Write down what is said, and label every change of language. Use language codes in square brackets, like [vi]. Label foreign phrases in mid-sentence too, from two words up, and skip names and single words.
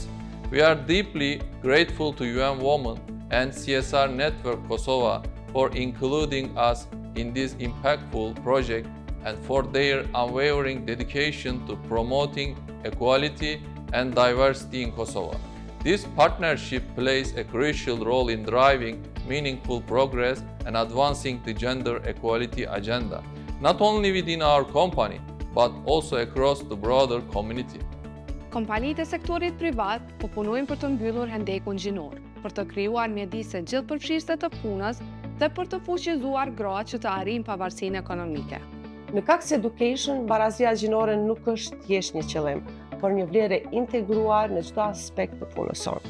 [en] We are deeply grateful to UN Women and CSR Network Kosova for including us in this impactful project and for their unwavering dedication to promoting equality and diversity in Kosovo. This partnership plays a crucial role in driving meaningful progress and advancing the gender equality agenda, not only within our company, but also across the broader community. [sq] Kompanitë e sektorit privat po punojnë për të mbyllur hendekun gjinor, për të krijuar mjedise gjithëpërfshirëse të punës dhe për të fuqizuar gratë që të arrijnë pavarësinë ekonomike. Në Cox Education, barazia gjinore nuk është thjesht një qëllim, por një vlerë e integruar në çdo aspekt të punës sonë.